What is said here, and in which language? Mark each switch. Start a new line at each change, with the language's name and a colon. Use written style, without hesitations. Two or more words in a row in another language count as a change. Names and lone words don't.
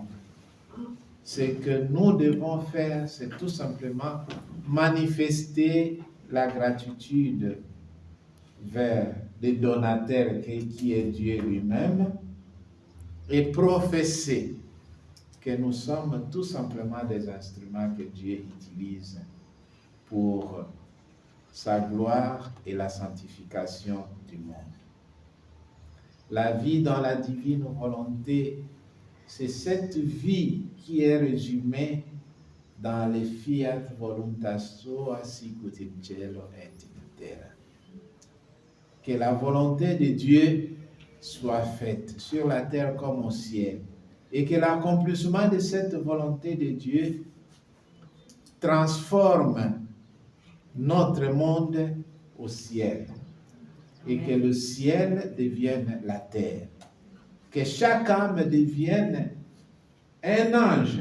French: Ce que nous devons faire, c'est tout simplement manifester la gratitude vers le donateur qui est Dieu lui-même et professer que nous sommes tout simplement des instruments que Dieu utilise pour sa gloire et la sanctification du monde. La vie dans la divine volonté, c'est cette vie qui est résumée dans les
Latin: fiat voluntas sua sicut in cielo et in terra.
French: Que la volonté de Dieu soit faite sur la terre comme au ciel, et que l'accomplissement de cette volonté de Dieu transforme notre monde au ciel, et que le ciel devienne la terre, que chaque âme devienne un ange.